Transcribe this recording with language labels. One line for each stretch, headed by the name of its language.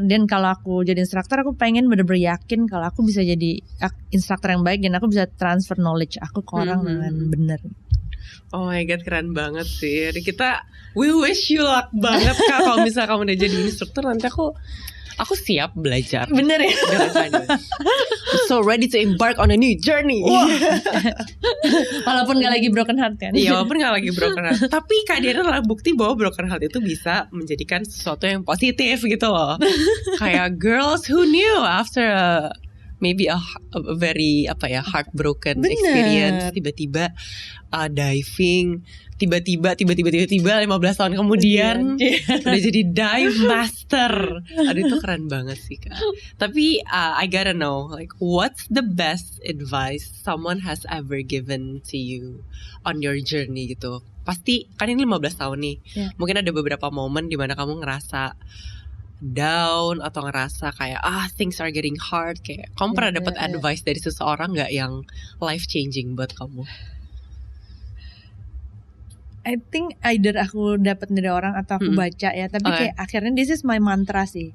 Indonesian: Dan kalau aku jadi instructor, aku pengen bener-bener yakin kalau aku bisa jadi instructor yang baik dan aku bisa
English: transfer knowledge
Indonesian: aku ke orang dengan benar.
English: Oh my god,
Indonesian: keren banget sih. Jadi
English: we wish you luck
Indonesian: banget Kak. Kalau misalnya kamu udah jadi instruktur, nanti aku siap belajar. Bener ya?
English: I'm so ready to embark on a new journey.
Indonesian: Walaupun gak lagi broken heart kan. Iya, walaupun gak lagi broken heart. Tapi Kak Diana adalah bukti bahwa broken heart itu bisa menjadikan sesuatu yang positif gitu loh.
English: Kayak girls who knew after maybe a very heartbroken experience,
Indonesian: tiba-tiba diving, tiba-tiba 15 tahun kemudian udah jadi dive master. Aduh, itu keren banget sih Kak. Tapi
English: I gotta know, like, what's the best advice someone has ever given to you on your journey
Indonesian: gitu? Pasti kan ini 15 tahun nih. Mungkin ada beberapa momen di mana kamu ngerasa down atau ngerasa kayak
English: things are getting hard,
Indonesian: kayak kamu pernah dapat advice dari seseorang nggak yang
English: life changing
Indonesian: buat kamu?
English: I think either
Indonesian: aku dapat dari orang atau aku baca ya, tapi kayak akhirnya
English: this is my mantra
Indonesian: sih.